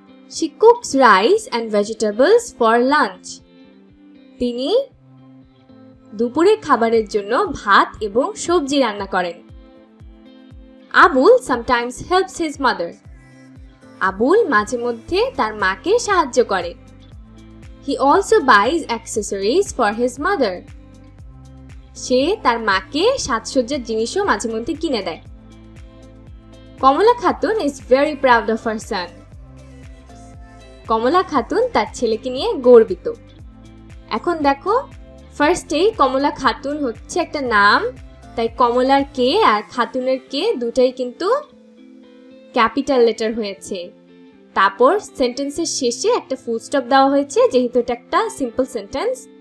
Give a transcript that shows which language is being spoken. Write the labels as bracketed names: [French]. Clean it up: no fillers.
[English] She cooks rice and vegetables for lunch. [Bangla] তিনি দুপুরের খাবারের জন্য ভাত এবং সবজি রান্না করেন। Abul [English] sometimes helps his mother. [Bangla] Abul মাঝে মধ্যে তার মাকে সাহায্য করে। [English] He also buys accessories for his mother. [Bangla] সে তার মাকে সাজসজ্জার জিনিসও মাঝে মধ্যে কিনে দেয়। [English] Kamala Khatun is very proud of her son. [Bangla] কমলা খাতুন তার ছেলেকে নিয়ে গর্বিত। এখন দেখো ফার্স্টে কমলা খাতুন হচ্ছে একটা নাম, তাই কমলার কে আর খাতুনের কে দুটাই কিন্তু ক্যাপিটাল লেটার হয়েছে। তারপর সেন্টেন্সের শেষে একটা ফুল স্টপ দেওয়া হয়েছে যেহেতু এটা একটা সিম্পল সেন্টেন্স।